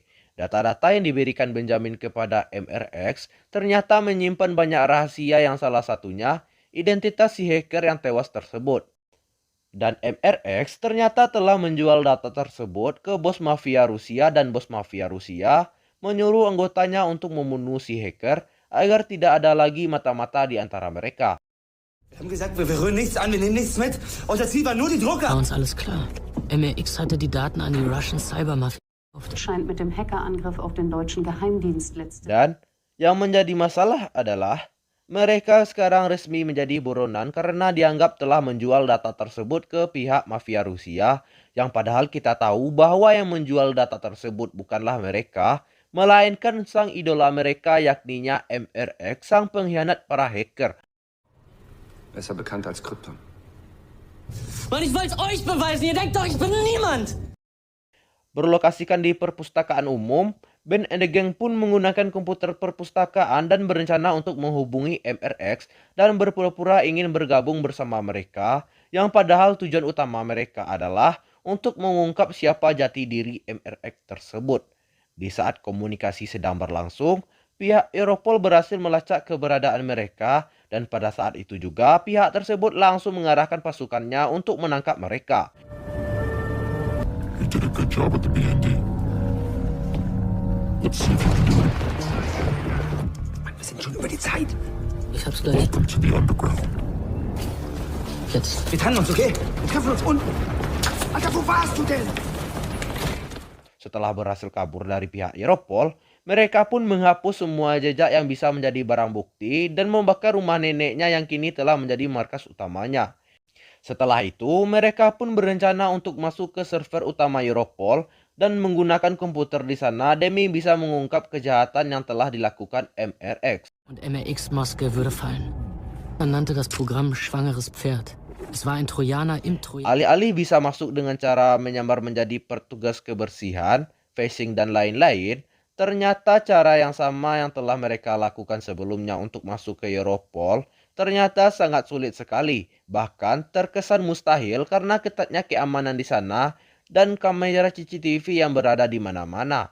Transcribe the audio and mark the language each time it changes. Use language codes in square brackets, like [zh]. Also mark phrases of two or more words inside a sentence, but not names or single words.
[id] Data-data yang diberikan Benjamin kepada MRX ternyata menyimpan banyak rahasia yang salah satunya identitas si hacker yang tewas tersebut. Dan MRX ternyata telah menjual data tersebut ke bos mafia Rusia dan bos mafia Rusia menyuruh anggotanya untuk membunuh si hacker agar tidak ada lagi mata-mata di antara mereka. [de] Wir haben gesagt, wir rühren nichts an, wir nehmen nichts mit. Unser Ziel war nur die Drucker. War uns alles klar. MRX hatte die Daten an die [en] Russian Cybermafia. [de] Scheint mit dem Hackerangriff auf den deutschen Geheimdienst letzte. [id] Dan yang menjadi masalah adalah mereka sekarang resmi menjadi buronan karena dianggap telah menjual data tersebut ke pihak mafia Rusia, yang padahal kita tahu bahwa yang menjual data tersebut bukanlah mereka, melainkan sang idola mereka yakninya MRX, sang pengkhianat para hacker. [de] Besser bekannt als Krypton. Mann, ich wollt's euch beweisen. Ihr denkt doch, ich bin niemand. [id] Berlokasikan di perpustakaan umum, Ben and the Gang pun menggunakan komputer perpustakaan dan berencana untuk menghubungi MRX dan berpura-pura ingin bergabung bersama mereka, yang padahal tujuan utama mereka adalah untuk mengungkap siapa jati diri MRX tersebut. Di saat komunikasi sedang berlangsung, pihak Europol berhasil melacak keberadaan mereka dan pada saat itu juga pihak tersebut langsung mengarahkan pasukannya untuk menangkap mereka. [en] You did a good job at the BND. Let's see if you can do it. [de] Wir sind schon über die Zeit. Ich hab's gleich. [en] Welcome to the underground. [de] Jetzt. Wir trennen uns, okay? Wir treffen uns unten. Alter, wo warst du denn? [id] Setelah berhasil kabur dari pihak Europol, mereka pun menghapus semua jejak yang bisa menjadi barang bukti dan membakar rumah neneknya yang kini telah menjadi markas utamanya. Setelah itu, mereka pun berencana untuk masuk ke server utama Europol dan menggunakan komputer di sana demi bisa mengungkap kejahatan yang telah dilakukan MRX. [de] Und MRX-Maske würde fallen. Man nannte das Programm Schwangeres Pferd. Es war ein Trojaner im Trojaner. [id] Alih-alih bisa masuk dengan cara menyamar menjadi petugas kebersihan, phishing dan lain-lain, ternyata cara yang sama yang telah mereka lakukan sebelumnya untuk masuk ke Europol ternyata sangat sulit sekali, bahkan terkesan mustahil karena ketatnya keamanan di sana dan kamera CCTV yang berada di mana-mana.